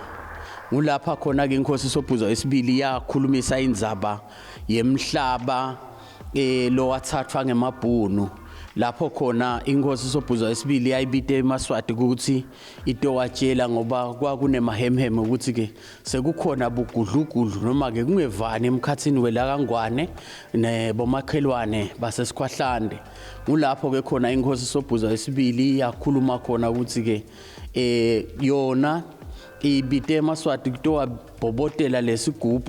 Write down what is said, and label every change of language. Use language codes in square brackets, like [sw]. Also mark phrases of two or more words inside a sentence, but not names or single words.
[ss] Ngulapha khona ke inkosi Sobhuza wesibili yakhulumisa indzaba yemhlaba lo wathathwa ngemabhunu lapho khona inkosi Sobhuza wesibili yayibite eMaswati ukuthi itowatshela ngoba kwakunemahemhem ukuthi ke sekukhona bugudlugudlu noma ke kungevani emkhathini welakangwane nebomakhelwane basesikhwahlande. Ngulapho ke khona inkosi Sobhuza wesibili yakhuluma khona ukuthi ke yona ibite eMaswati kutowa bhobotela lesigubhu